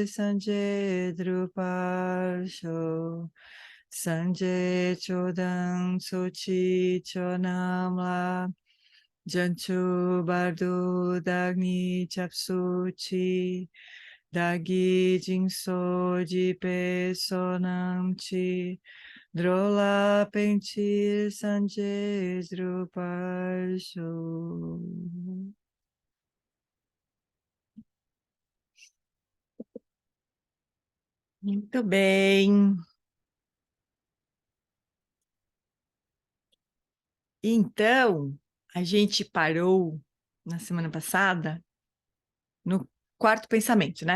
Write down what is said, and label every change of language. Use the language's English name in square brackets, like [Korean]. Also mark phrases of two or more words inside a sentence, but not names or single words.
[Tibetan] སངས་རྒྱས་འགྲུབ་པར་ཤོག སངས་རྒྱས་ཆོས་དང་ཚོགས་ཀྱི་མཆོག་རྣམས་ལ བྱང་ཆུབ་བར་དུ་བདག་ནི་སྐྱབས་སུ་མཆི བདག་གིས་སྦྱིན་སོགས་བགྱིས་པའི་བསོད་ནམས་ཀྱིས འགྲོ་ལ་ཕན་ཕྱིར་སངས་རྒྱས་འགྲུབ་པར་ཤོག. [Portuguese] Muito bem. Então, a gente parou na semana passada no quarto pensamento, né?